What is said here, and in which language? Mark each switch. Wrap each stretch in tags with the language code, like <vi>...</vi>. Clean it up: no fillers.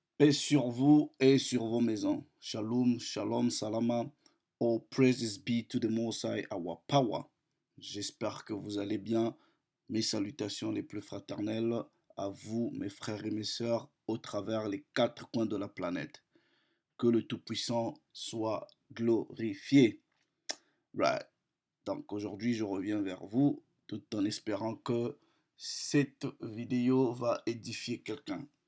<fr>Paix sur vous et sur vos maisons.</fr> <he>Shalom, shalom, salama.</he> <en>All praises be to the Most High, our power.</en> <fr>J'espère que vous allez bien. Mes salutations les plus fraternelles à vous, mes frères et mes sœurs, au travers les quatre coins de la planète. Que le Tout-Puissant soit glorifié. Right. Donc aujourd'hui, je reviens vers vous tout en espérant que cette vidéo va édifier quelqu'un.</fr>